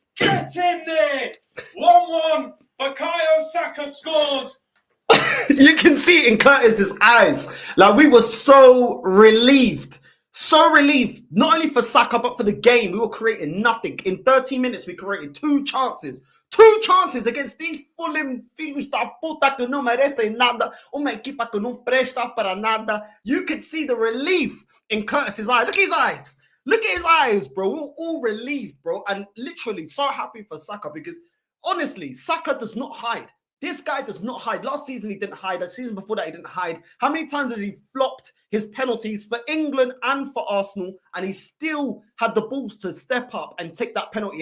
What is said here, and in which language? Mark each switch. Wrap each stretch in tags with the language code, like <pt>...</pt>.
<en>Get in there! 1-1. Bukayo Saka scores. You can see it in Curtis's eyes. Like, we were so relieved. So relieved. Not only for Saka, but for the game. We were creating nothing. In 30 minutes, we created 2 chances. 2 chances against these Fulham</en> <pt>filhos da puta que não merecem nada. Uma equipa que não presta para nada.</pt> <en>You could see the relief in Curtis's eyes. Look at his eyes. Look at his eyes, bro. We were all relieved, bro. And literally so happy for Saka because, honestly, Saka does not hide. This guy does not hide. Last season, he didn't hide. The season before that, he didn't hide. How many times has he flopped his penalties for England and for Arsenal, and he still had the balls to step up and take that penalty?</en>